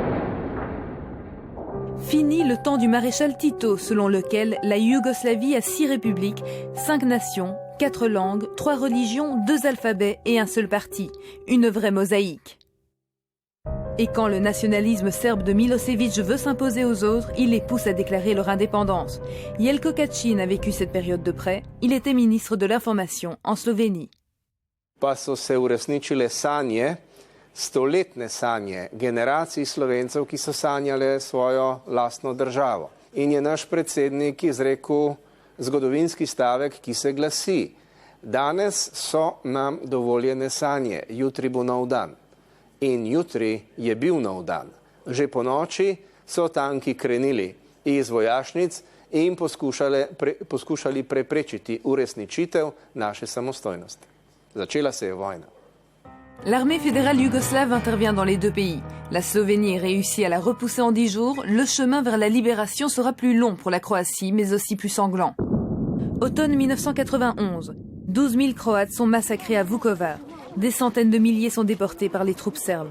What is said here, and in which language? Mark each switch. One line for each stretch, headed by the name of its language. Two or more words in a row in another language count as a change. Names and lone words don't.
French: Fini le temps du maréchal Tito, selon lequel la Yougoslavie a 6 républiques, 5 nations, 4 langues, 3 religions, 2 alphabets et un seul parti. Une vraie mosaïque. Et quand le nationalisme serbe de Milosevic veut s'imposer aux autres, il les pousse à déclarer leur indépendance. Jelko Kacin a vécu cette période de près. Il était ministre de l'information en Slovénie.
Slovenian: Pa so se uresničile sanje, stoletne sanje generacij Slovencev, ki so sanjale svojo lastno državo. In je naš predsednik izrekel zgodovinski stavek, ki se glasi: danes so nam dovoljene sanje, jutri bo nov dan. In jutri je bil nov dan. Že po noči so tanki krenili iz vojašnic in poskušali preprečiti uresničitev naše samostojnosti. Začela se je vojna.
French: L'armée fédérale yougoslave intervient dans les deux pays. La Slovénie réussit à la repousser en 10 jours. Le chemin vers la libération sera plus long pour la Croatie, mais aussi plus sanglant. Automne 1991. 12 000 Croates sont massacrés à Vukovar. Des centaines de milliers sont déportés par les troupes serbes.